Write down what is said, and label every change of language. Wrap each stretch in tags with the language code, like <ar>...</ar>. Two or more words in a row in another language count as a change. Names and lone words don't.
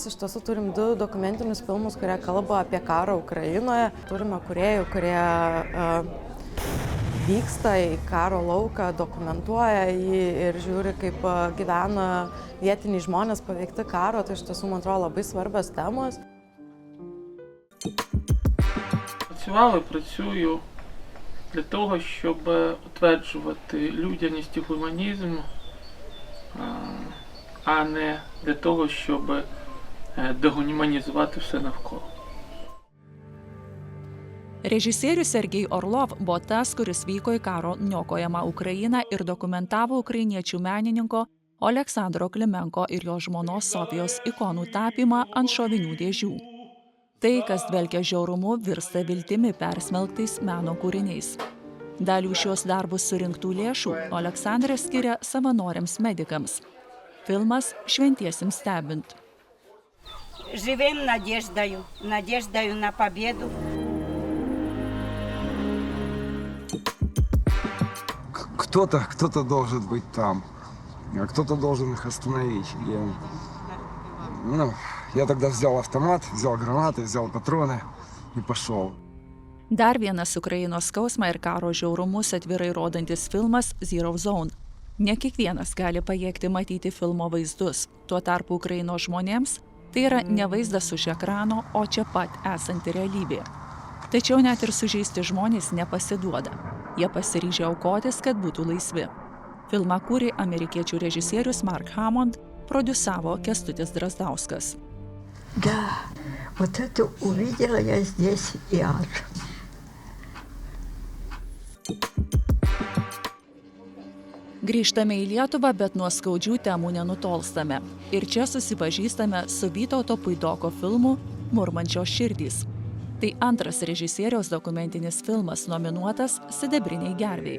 <lt>Iš tiesų turim 2 dokumentinius filmus, kurie kalba apie karą Ukrainoje. Turime kūrėjų, kurie vyksta į karo lauką, dokumentuoja jį ir žiūri, kaip gyvena vietiniai žmonės paveikti karo. Tai iš tiesų, man atrodo, labai svarbios temos.</lt> <uk>Працюю для того, щоб утверджувати людяність і гуманізм, а не для того, щоб дегуманізувати все навколо.</uk> <lt>Režisierius Sergej Orlov buvo tas, kuris vyko į karo niokojamą Ukrainą ir dokumentavo ukrainiečių menininko Oleksandro Klimenko ir jo žmonos Sofijos ikonų tapymą ant šovinių dėžių. Tai, kas dvelkia žiaurumu, virsta viltimi persmelktais meno kūriniais. Dalių šios darbus surinktų lėšų Oleksandras skiria savanoriams medikams. Filmas šventiesiems stebint.</lt> <ru>Живем надеждою на победу. Кто-то должен быть там, а кто-то должен их остановить. Я тогда взял автомат, взял гранаты, взял патроны и пошел.</ru> <lt>Dar vienas Ukrainos skausmą ir karo žiaurumus atvirai rodantis filmas Zero Zone. Ne kiekvienas gali pajėgti matyti filmo vaizdus. Tuo tarpu Ukrainos žmonėms tai yra ne vaizdas už ekrano, o čia pat esanti realybė. Tačiau net ir sužeisti žmonės nepasiduoda. Jie pasiryžę aukotis, kad būtų laisvi. Filmą kūrė amerikiečių režisierius Mark Hammond, prodiusavo Kęstutis Drazdauskas.</lt> <ru>Да, вот это увидела я здесь и ад.</ru> <lt>Grįžtame į Lietuvą, bet nuo skaudžių temų nenutolstame. Ir čia susipažįstame su Vytauto Puidoko filmu Murmančios širdys. Tai antras režisieriaus dokumentinis filmas nominuotas Sidabriniai gervei.</lt>